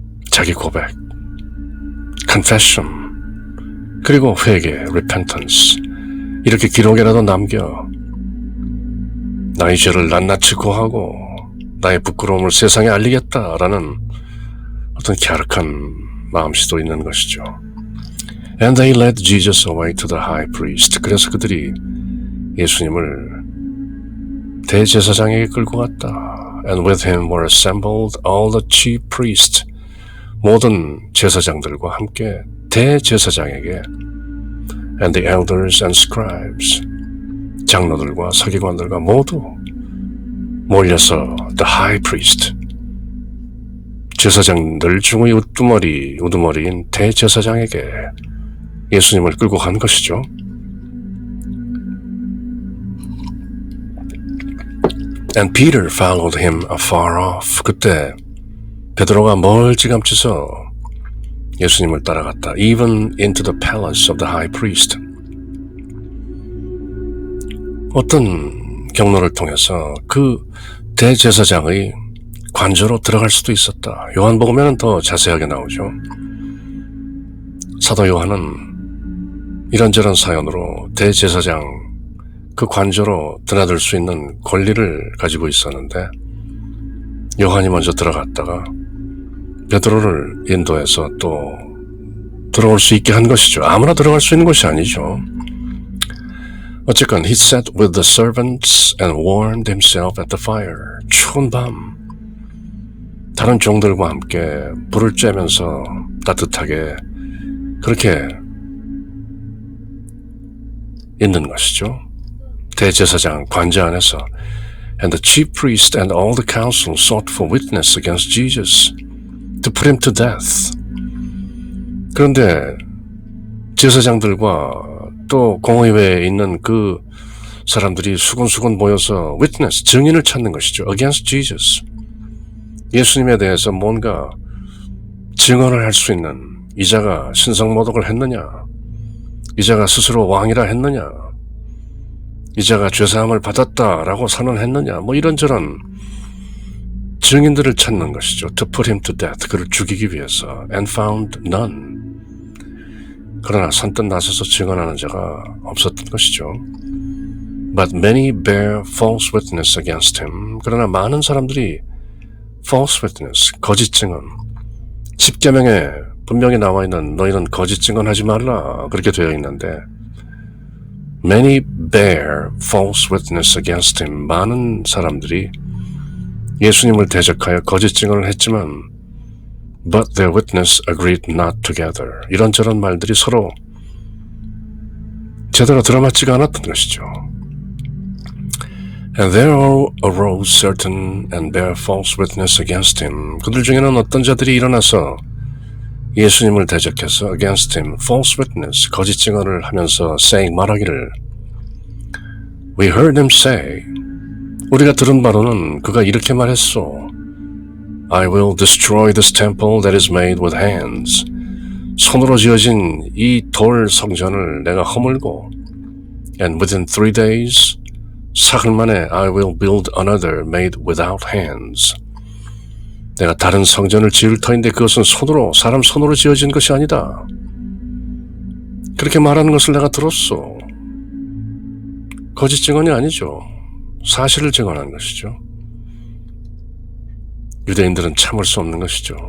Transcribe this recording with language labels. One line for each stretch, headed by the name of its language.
Korean: 자기 고백, confession, 그리고 회개, repentance. 이렇게 기록이라도 남겨 나의 죄를 낱낱이 고하고 나의 부끄러움을 세상에 알리겠다라는 어떤 갸륵한 마음씨도 있는 것이죠.
English: And they led Jesus away to the high priest.
Korean: 그래서 그들이 예수님을 대제사장에게 끌고 갔다.
English: And with him were assembled all the chief priests.
Korean: 모든 제사장들과 함께 대제사장에게
English: and the elders and scribes.
Korean: 장로들과 서기관들과 모두 몰려서
English: the high priest.
Korean: 제사장들 중의 우두머리인 대제사장에게 예수님을 끌고 간 것이죠.
English: And Peter followed him afar off.
Korean: 그때 베드로가 멀찌감치서 예수님을 따라갔다.
English: Even into the palace of the high priest.
Korean: 어떤 경로를 통해서 그 대제사장의 관저로 들어갈 수도 있었다. 요한복음에는 더 자세하게 나오죠. 사도 요한은 이런저런 사연으로 대제사장 그 관저로 드나들 수 있는 권리를 가지고 있었는데 요한이 먼저 들어갔다가 베드로를 인도해서 또 들어올 수 있게 한 것이죠. 아무나 들어갈 수 있는 것이 아니죠. 어쨌건
English: he sat with the servants and warmed himself at the fire.
Korean: 추운 밤 다른 종들과 함께 불을 쬐면서 따뜻하게 그렇게 있는 것이죠. 대제사장 관저 안에서
English: And the chief priest and all the council sought for witness against Jesus to put him to death.
Korean: 그런데 제사장들과 또 공의회에 있는 그 사람들이 수군수군 모여서 witness, 증인을 찾는 것이죠.
English: Against Jesus.
Korean: 예수님에 대해서 뭔가 증언을 할 수 있는 이자가 신성모독을 했느냐, 이자가 스스로 왕이라 했느냐, 이자가 죄사함을 받았다라고 선언했느냐, 뭐 이런저런 증인들을 찾는 것이죠.
English: To put him to death.
Korean: 그를 죽이기 위해서.
English: And found none.
Korean: 그러나 선뜻 나서서 증언하는 자가 없었던 것이죠.
English: But many bear false witness against him.
Korean: 그러나 많은 사람들이 false witness, 거짓 증언. 십계명에 분명히 나와 있는 너희는 거짓 증언하지 말라 그렇게 되어 있는데
English: Many bear false witness against him.
Korean: 많은 사람들이 예수님을 대적하여 거짓 증언을 했지만
English: But their witness agreed not together.
Korean: 이런저런 말들이 서로 제대로 들어맞지가 않았던 것이죠.
English: And there arose certain and bear false witness against him.
Korean: 그들 중에는 어떤 자들이 일어나서 예수님을 대적해서
English: against him,
Korean: false witness, 거짓 증언을 하면서
English: saying,
Korean: 말하기를
English: We heard him say,
Korean: 우리가 들은 바로는 그가 이렇게 말했소.
English: I will destroy this temple that is made with hands.
Korean: 손으로 지어진 이 돌 성전을 내가 허물고
English: And within 3 days,
Korean: 사흘 만에
English: I will build another made without hands.
Korean: 내가 다른 성전을 지을 터인데 그것은 사람 손으로 지어진 것이 아니다. 그렇게 말하는 것을 내가 들었소. 거짓 증언이 아니죠. 사실을 증언한 것이죠. 유대인들은 참을 수 없는 것이죠.